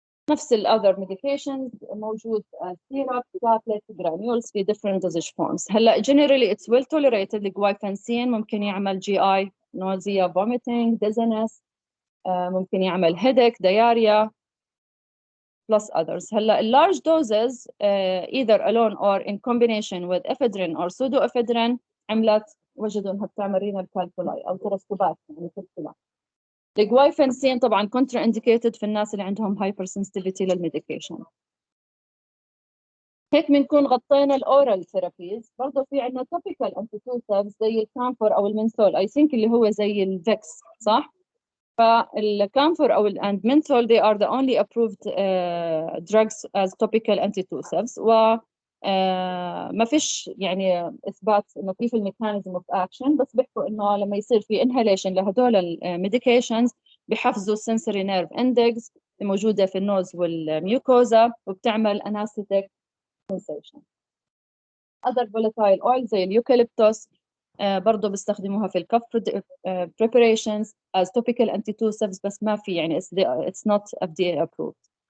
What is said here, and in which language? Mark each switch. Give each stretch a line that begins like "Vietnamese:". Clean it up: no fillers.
Arabic: نفس ال
English: other medications موجود syrup, tablets, granules في different dosage forms. هلا generally it's well tolerated.
Arabic: الجوايفنسين ممكن يعمل
English: GI nausea, vomiting, dizziness, ممكن يعمل headache, diarrhea plus others. هلا large doses either alone or in combination with ephedrine or pseudoephedrine
Arabic: عملت وجدوا انها بتعمل رينال كالكولاي او ترسبات يعني كالكولاي. الجوايفنسين طبعا كونترا انديكيتد في الناس اللي عندهم هايبر سنسيتيفيتي للميديكيشن. هيك بنكون غطينا الاورال ثيرابيز. برضه في عندنا توبيكال انتيتوسيفز زي الكامفور او المنثول اي ثينك اللي هو زي الفيكس صح؟ فالكامفور او المنثول
English: they are the only approved drugs as topical antitussives
Arabic: و ما فيش يعني اثبات انه كيف الميكانيزم اوف اكشن بس بيحكوا انه لما يصير في انهاليشن لهدول الميديكيشنز بحفزوا السنسوري نيرف اندكس الموجوده في النوز والميوكوزا وبتعمل انستيك sensation.
English: other volatile oils
Arabic: زي اليوكاليبتوس برضه بيستخدموها في الكف
English: preparations as topical antitussives
Arabic: بس ما في يعني
English: it's not FDA approved.